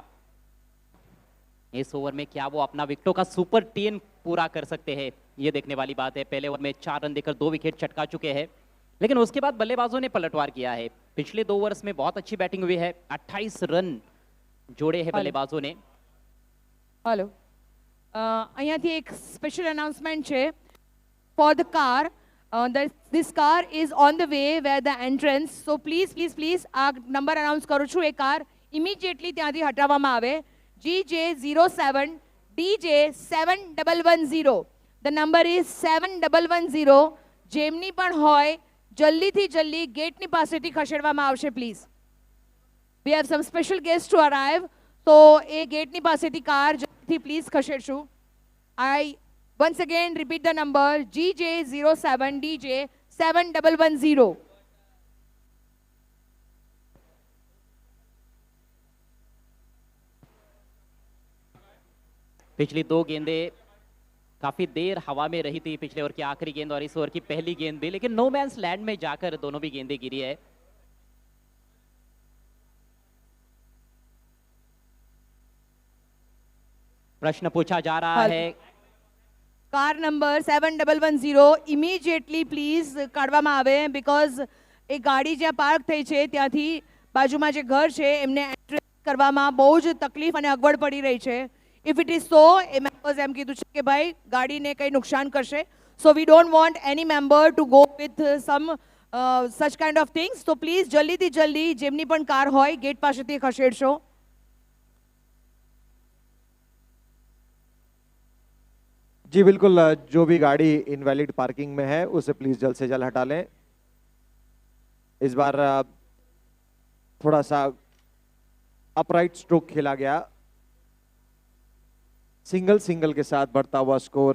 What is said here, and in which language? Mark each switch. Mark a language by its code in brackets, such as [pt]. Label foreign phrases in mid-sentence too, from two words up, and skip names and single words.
[hi] इस ओवर में क्या वो अपना विकेटों का सुपर 10 पूरा कर सकते हैं, ये देखने वाली बात है। पहले ओवर में 4 रन देकर 2 विकेट चटका चुके हैं, लेकिन उसके बाद बल्लेबाजों ने पलटवार किया है। पिछले 2 ओवर्स में बहुत अच्छी बैटिंग हुई है, 28 रन जोड़े हैं बल्लेबाजों ने। [gu] हेलो, અહીંયાથી એક [en] special announcement [gu] છે [en] for the car. This car is on the way where the entrance, so please [gu] આ નંબર અનાઉન્સ કરું છું, એ કાર ઇમિડિયેટલી ત્યાંથી હટાવવામાં આવે. [en] GJ07 DJ7110. The number is 7110. [gu] જેમની પણ હોય જલ્દીથી જલ્દી ગેટની પાસેથી ખસેડવામાં આવશે પ્લીઝ. [en] We have some special guests to arrive, so [gu] એ ગેટની પાસેથી કાર જલ્દીથી પ્લીઝ ખસેડશું. [en] I once again repeat the number GJ07 DJ7110. [hi] पिछली 2 गेंदें काफी देर हवा में रही थी, पिछले ओवर की आखिरी गेंद और इस ओवर की पहली गेंद भी, लेकिन [en] no man's land [hi] में जाकर दोनों भी गेंदें गिरी है। प्रश्न पूछा जा रहा है, [gu] કાર નંબર 7110 ઇમિડિયેટલી પ્લીઝ કાઢવામાં આવે, બીકોઝ એ ગાડી જ્યાં પાર્ક થઈ છે ત્યાંથી બાજુમાં જે ઘર છે એમને એન્ટ્રી કરવામાં બહુ જ તકલીફ અને અગવડ પડી રહી છે. [en] If it is so, [gu] એ મેમ્બર્સ એમ કીધું છે કે ભાઈ ગાડીને કંઈ નુકસાન કરશે, [en] so we don't want any member to go with some such kind of things. [gu] તો પ્લીઝ જલ્દીથી જલ્દી જેમની પણ કાર હોય ગેટ પાસેથી ખસેડશો. [hi] जी बिल्कुल, जो भी गाड़ी [en] invalid parking [hi] में है उसे प्लीज जल्द से जल्द हटा लें। इस बार थोड़ा सा [en] upright stroke [hi] खेला गया, सिंगल के साथ बढ़ता हुआ स्कोर।